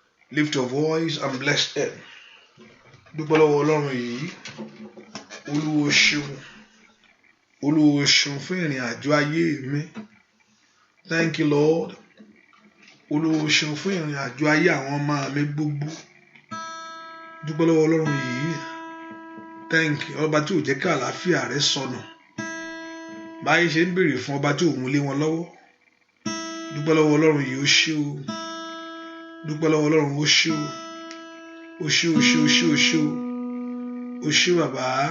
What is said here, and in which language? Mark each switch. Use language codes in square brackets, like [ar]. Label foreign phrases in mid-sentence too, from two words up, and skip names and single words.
[en] Lift your voice and bless him. [yo] Dúpẹ́ lọ́wọ́ Ọlọ́run yìí. Olúwa o ṣeun. Olúwa o ṣeun fún ìrìn àjò ayé mi. [en] Thank you, Lord. [yo] Olúwa o ṣeun fún ìrìn àjò ayé àwọn ọmọ mi gbogbo. Dúpẹ́ lọ́wọ́ Ọlọ́run yìí. [en] Thank you. [yo] Ọba tí ò jẹ́ kí àlàáfíà rẹ sọnù. Báyìí ṣe ń béèrè fún ọba tí ò mú lé wọn lọ́wọ́. Dúpẹ́ lọ́wọ́ Ọlọ́run yìí, ó ṣé o. Dúpẹ́ lọ́wọ́ Ọlọ́run, ó ṣé o. Ó ṣé, ó ṣé, ó ṣé, ó ṣé o. Ó ṣé bàbá.